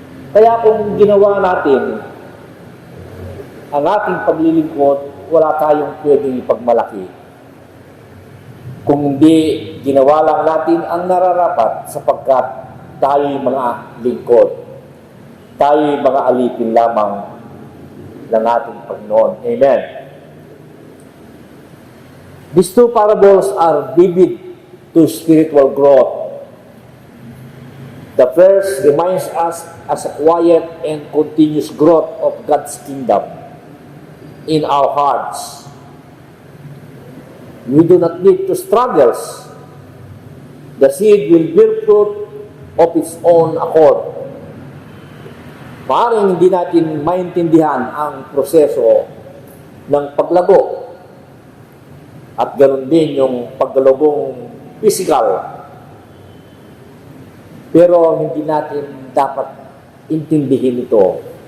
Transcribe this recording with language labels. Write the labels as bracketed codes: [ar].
[tl] Kaya kung ginawa natin ang ating paglilingkod, wala tayong pwedeng ipagmalaki. Kung hindi ginawa lang natin ang nararapat sapagkat tayo'y mga lingkod. Tayo'y mga alipin lamang ng ating Panginoon. Amen. [en] These two parables are vivid to spiritual growth. The first reminds us as a quiet and continuous growth of God's kingdom in our hearts. We do not need to struggle. The seed will bear fruit of its own accord. [tl] Maaaring hindi natin maintindihan ang proseso ng paglago. At ganoon din yung paglalagong physical. Pero hindi natin dapat intindihin ito.